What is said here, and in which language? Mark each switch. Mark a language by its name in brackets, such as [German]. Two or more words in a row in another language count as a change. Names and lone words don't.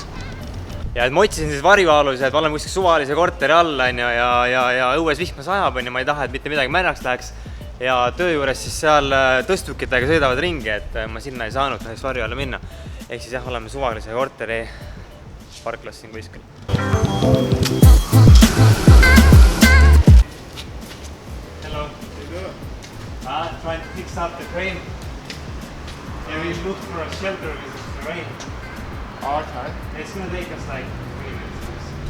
[Estonian] Ja et ma otsisin siis varjualuse, et olen kuskil suvalise korteri all ja õues vihma sajab, ma ei taha, et mitte midagi märjaks läheks. Ja töö juures siis seal tõstukitega sõidavad ringi, et ma sinna ei saanud näiteks varju alla minna. Ehk siis jah, oleme suvalise korteri parklas siin kuskil. [English] Hello. Trying to fix up the crane. Yeah, we looked for a shelter with the rain. Oh, okay. It's going to take us like 3 minutes.